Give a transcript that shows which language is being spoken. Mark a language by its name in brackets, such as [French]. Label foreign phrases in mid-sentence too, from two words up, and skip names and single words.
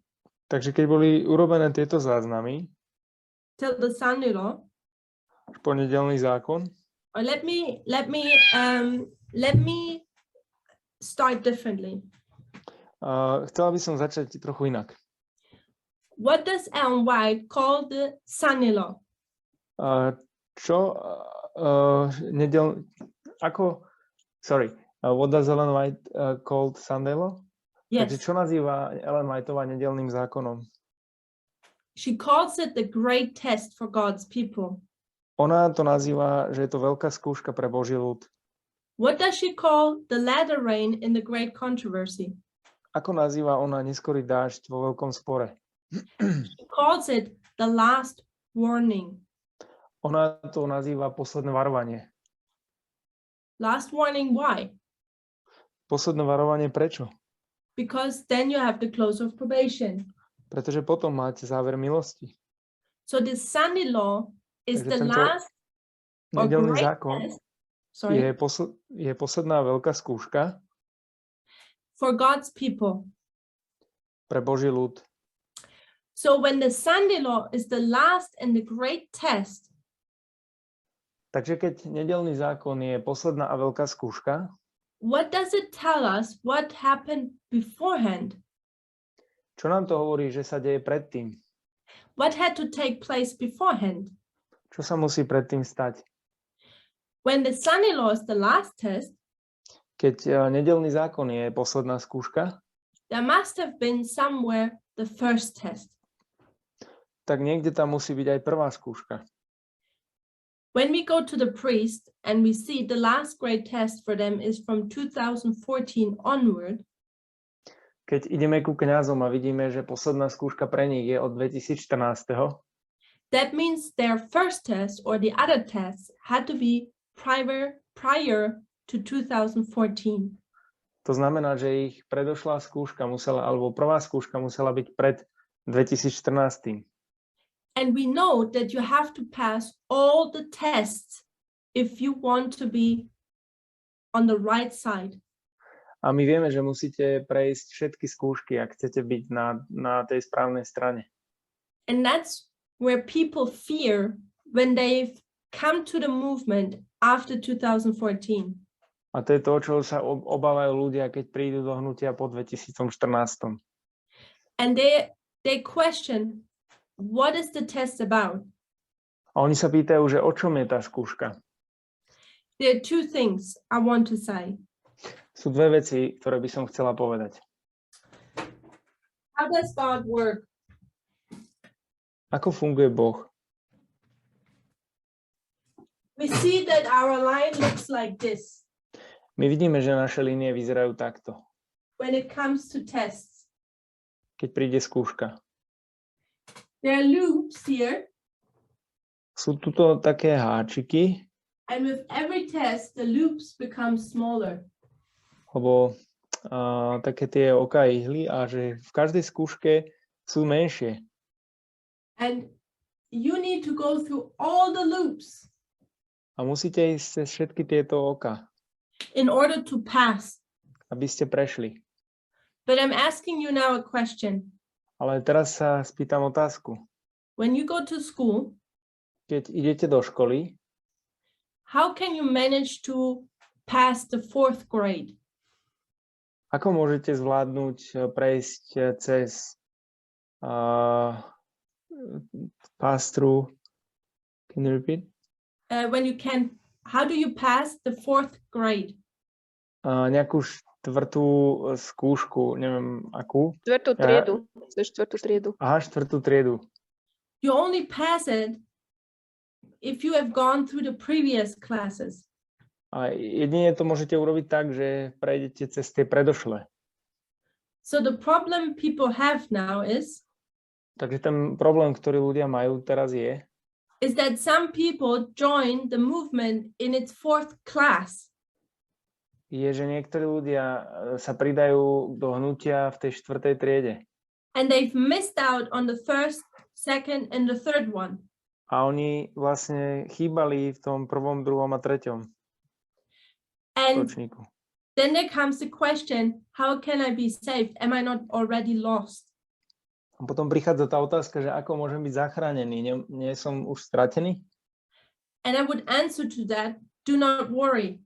[Slovak] Takže keď boli urobené tieto záznamy, [English] till the Sunday law, [Slovak] ponedeľný zákon, [English] or let me start differently. [Slovak] chcela by som začať trochu inak. [English] What does Ellen White call the Sunday law? What does Ellen White called Sunday law? Yes, [Slovak] Takže čo nazýva Ellen Whiteová nedeľným zákonom? [English] she calls it the great test for God's people. [Slovak] Ona to nazýva, že je to veľká skúška pre Boží ľud. [English] What does she call the latter rain in the great controversy? [Slovak] Ako nazýva ona neskorý dážď vo veľkom spore? [English] She calls it the last warning. [Slovak] Ona to nazýva posledné varovanie. [English] Last warning, why? [Slovak] Posledné varovanie prečo? [English] Because then you have the close of probation. [Slovak] Pretože potom máte záver milosti. [English] So the Sunday law is [Slovak] Takže [English] the [Slovak] tento [English] last or [Slovak] nedeľný [English] great [Slovak] zákon [English] test, sorry, [Slovak] je posledná veľká skúška [English] for God's people. [Slovak] pre Boží ľud. [English] So when the Sunday law is the last and the great test, [Slovak] Takže keď nedeľný zákon je posledná a veľká skúška, [English] what does it tell us what happened beforehand? [Slovak] čo nám to hovorí, že sa deje predtým? [English] What had to take place beforehand? [Slovak] Čo sa musí predtým stať? [English] When the Sunday law is the last test, [Slovak] Keď nedeľný zákon je posledná skúška, [English] there must have been somewhere the first test. [Slovak] tak niekde tam musí byť aj prvá skúška. [English] When we go to the priest and we see the last great test for them is from 2014 onward, [Slovak] Keď ideme ku kňazom a vidíme, že posledná skúška pre nich je od 2014, [English] that means their first test or the other tests had to be prior to 2014. [Slovak] to znamená, že ich predošlá skúška musela, alebo prvá skúška musela byť pred 2014. [English] And we know that you have to pass all the tests if you want to be on the right side. [Slovak] A my vieme, že musíte prejsť všetky skúšky, ak chcete byť na tej správnej strane. [English] And that's where people fear when they've come to the movement after 2014. [Slovak] A to je to, čo sa obávajú ľudia, keď prídu do hnutia po 2014. [English] And they question, what is the test about? [Slovak] A oni sa pýtajú, že o čom je tá skúška? [English] There are two things I want to say. [Slovak] Sú dve veci, ktoré by som chcela povedať. [English] How does God work? [Slovak] Ako funguje Boh? [English] We see that our line looks like this [Slovak] My vidíme, že naše línie vyzerajú takto, [English] when it comes to tests. [Slovak] keď príde skúška. [English] There are loops here, [Slovak] Sú tuto také háčiky, [English] and with every test, the loops become smaller. [Slovak] alebo také tie oka ihly a že v každej skúške sú menšie. [English] And you need to go through all the loops [Slovak] A musíte ísť cez všetky tieto oka, [English] in order to pass. [Slovak] aby ste prešli. [English] But I'm asking you now a question. [Slovak] Ale teraz sa spýtam otázku. [English] When you go to school, [Slovak] Keď idete do školy, [English] how can you manage to pass the 4th grade? [Slovak] ako môžete zvládnuť prejsť cez pass-through? [English] Can you repeat? How do you pass the 4th grade? [Slovak] Nejakú štvrtú skúšku, neviem akú. Štvrtú triedu. Štvrtú triedu. Aha, štvrtú triedu. [English] You only pass it if you have gone through the previous classes. [Slovak] A jedine to môžete urobiť tak, že prejdete cez tie predošlé. [English] So the problem people have now is [Slovak] Takže ten problém, ktorý ľudia majú teraz [English] is that some people join the movement in its 4th class. [Slovak] Je, že niektorí ľudia sa pridajú do hnutia v tej štvrtej triede. [English] And they've missed out on the 1st, 2nd, and the 3rd one. [Slovak] A oni vlastne chýbali v tom 1., 2. a 3. [English] And [Slovak] ročníku. [English] then there comes the question, how can I be saved? Am I not already lost? [Slovak] A potom prichádza tá otázka, že ako môžem byť zachránený? Nie som už stratený? [English] And I would answer to that, do not worry.